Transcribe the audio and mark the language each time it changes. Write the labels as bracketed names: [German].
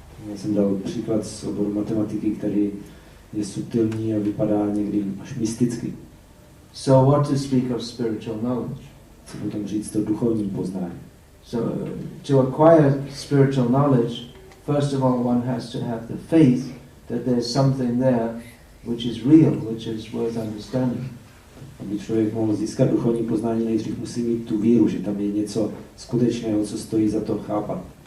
[Czech] Já jsem dal příklad z oboru matematiky, který je subtilní a vypadá někdy až mysticky. [English] So what to speak of spiritual knowledge? [Czech] Co potom říct o duchovním poznání? [English] So to acquire spiritual knowledge, first of all one has to have the faith that there's something there which is real, which is worth understanding. [Czech] Aby člověk mohl získat duchovní poznání, nejdřív musí mít tu víru, že tam je něco skutečného, co stojí za to chápat.